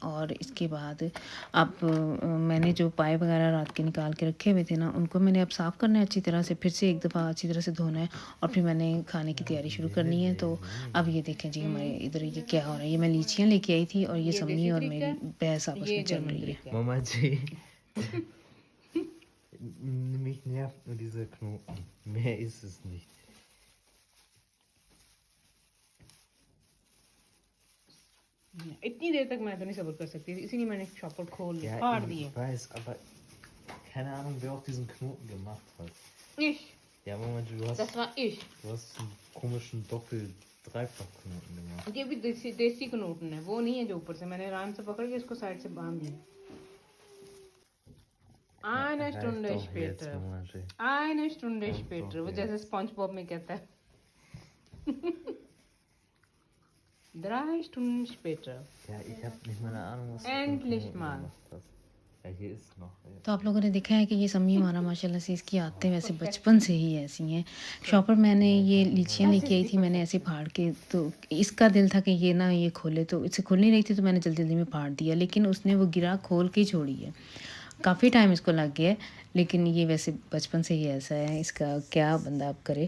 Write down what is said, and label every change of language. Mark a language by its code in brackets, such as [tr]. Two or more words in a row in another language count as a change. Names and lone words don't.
[ur] اور اس کے بعد اب میں نے جو پائے وغیرہ رات کے نکال کے رکھے ہوئے تھے نہ ان کو میں نے اب صاف کرنا ہے اچھی طرح سے، پھر سے ایک دفعہ اچھی طرح سے دھونا ہے اور پھر میں نے کھانے کی تیاری شروع کرنی ہے. تو اب یہ دیکھیں جی ہمارے ادھر یہ کیا ہو رہا ہے، یہ میں لیچیاں لے کے آئی تھی اور یہ سمی اور میری بحث آپس میں چل رہی ہے. [de] Mama G. Mich nervt nur dieser Knoten. Mehr ist es nicht. [ur] اتنی دیر تک میں تو نہیں صبر کر سکتی، اسی لیے میں نے شاپر کھول لیا, [de] Ja, [ur] फाड़ [de] ich [ur] दिए। [de] weiß, aber keine Ahnung, wer auch diesen Knoten gemacht hat. इश, Ja, Mama G, das war ich। du hast einen komischen Doppel-Dreifach-Knoten gemacht. [ur] یہ بھی دیسی کنوٹن ہے، وہ نہیں ہے جو اوپر سے میں نے آرام سے پکڑ کے اس کو سائیڈ سے باندھ دیا. [de] Eine Reicht Stunde doch jetzt, später, Mama G. eine Stunde Reicht später, doch [ur] वो [de] jetzt. [ur] جیسے SpongeBob میں کہتا ہے 3 [de] Stunden später। Ja, ich habe nicht mal eine Ahnung, was du Endlich für einen Knoten mal। gemacht hast. Ja, hier ist noch. [ur] تو آپ لوگوں نے دیکھا ہے کہ یہ سمی ہمارا ماشاءاللہ سے اس کی عادتیں ویسے بچپن سے ہی ایسی ہیں. شاپر میں نے یہ لیچیاں لے کے آئی تھی، میں نے ایسے پھاڑ کے، تو اس کا دل تھا کہ یہ نہ یہ کھولے، تو اس سے کھل نہیں رہی تھی تو میں نے جلدی جلدی میں پھاڑ دیا، لیکن اس نے وہ گرہ کھول کے ہی چھوڑی ہے. کافی ٹائم اس کو لگ گیا ہے، لیکن یہ ویسے بچپن سے ہی ایسا ہے، اس کا کیا بندہ اب کرے.